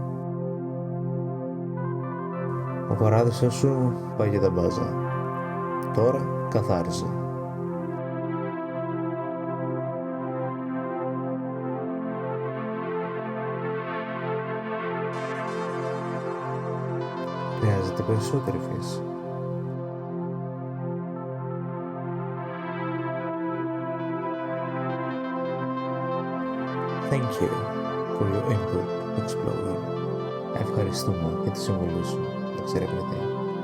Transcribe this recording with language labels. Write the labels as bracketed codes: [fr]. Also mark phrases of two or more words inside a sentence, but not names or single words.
[el] Ο παράδεισος σου πάει για τα μπάζα. Τώρα καθάρισε. Χρειάζεται περισσότερη φύση. [en] Thank you for your input, Explorer. [el] Ευχαριστούμε για τη συμβολή σου, εξερευνητή.